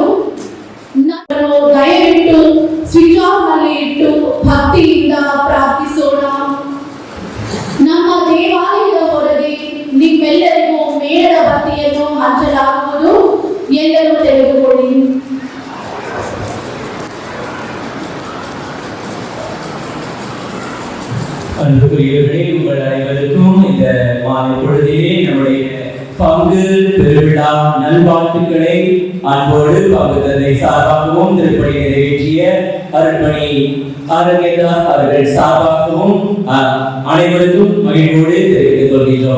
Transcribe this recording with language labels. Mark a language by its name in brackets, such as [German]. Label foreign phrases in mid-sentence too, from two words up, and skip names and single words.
[Kannada] ದಯವಿಟ್ಟು ಸ್ವಿಚ್ ಆಫ್ ನಲ್ಲಿ ಇಟ್ಟು ಭಕ್ತಿಯಿಂದ ಪ್ರಾರ್ಥಿಸೋಣ. ನಮ್ಮ ದೇವಾಲಯದ ಹೊರಗೆ ನಿಮ್ಮೆಲ್ಲರಿಗೂ ಮೇಣದ ಬತ್ತಿಯನ್ನು ಹಂಚಲಾಗುವುದು, ಎಲ್ಲರೂ ತೆಗೆದುಕೊಳ್ಳಿ. [Tamil] அன்புக்குரியவர்களே, உங்கள் அனைவருக்கும் இந்த மாலை பொழுதிலே நம்முடைய பங்கு பெருவிழா நல்வாழ்த்துக்களை அன்போடு பங்கு தந்தை சார்பாகவும் திருப்பணி நிறைவேற்றிய அருள்மணி ஆரோக்கியதாஸ் அவர்கள் சார்பாகவும் அனைவருக்கும் மகிழ்வோடு தெரிவித்துக் கொள்கிறோம்.